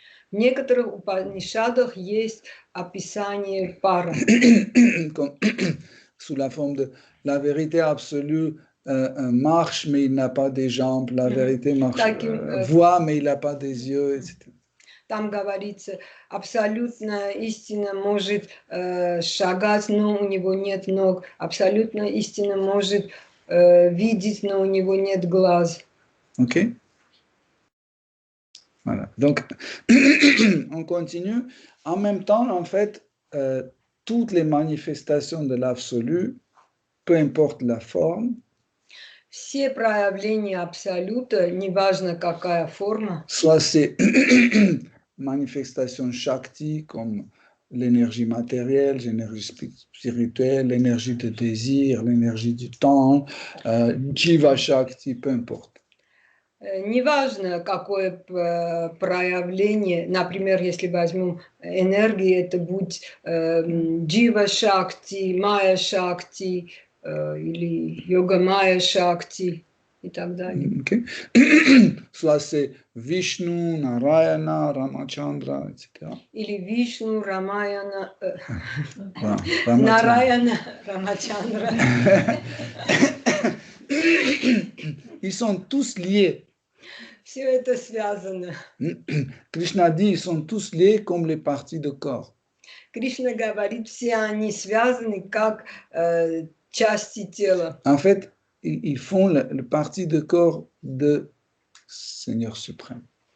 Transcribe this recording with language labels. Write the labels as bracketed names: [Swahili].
[Russian] В некоторых Упанишадах есть описание пара. [French] Sous la forme de la vérité absolue marche, mais il n'a pas des jambes. La vérité marche, voit, mais il n'a pas des yeux, etc. [Russian] Там говорится, абсолютная истина может шагать, но у него нет ног. Абсолютная истина может видеть, но у него нет глаз. Ok? [French] Voilà. Donc, on continue. En même temps, en fait, toutes les manifestations de l'absolu, peu importe la forme, [Russian] Все проявления абсолюта, неважно какая форма, [French] soit c'est manifestations Shakti comme l'énergie matérielle, l'énergie spirituelle, l'énergie de désir, l'énergie du temps, Jiva Shakti, peu importe. [Russian] неважно какое проявление, например, если возьмем энергию, это будь Джива Шакти, Майя Шакти или Йога Майя Шакти и так далее. [French] Okay. Soit c'est Vishnu, Narayana, Ramachandra, etc. [Russian] Или Вишну, Рамаяна, [French] Voilà, [Russian] Нараяна, Рамачандра. [French] Ils sont tous liés. [Russian] Все это связано. [French] Krishna dit, ils sont tous liés comme les parties de corps. [Russian] Кришна говорит, все они связаны как части тела. [French] En fait, ils font le partie de corps de Seigneur suprême.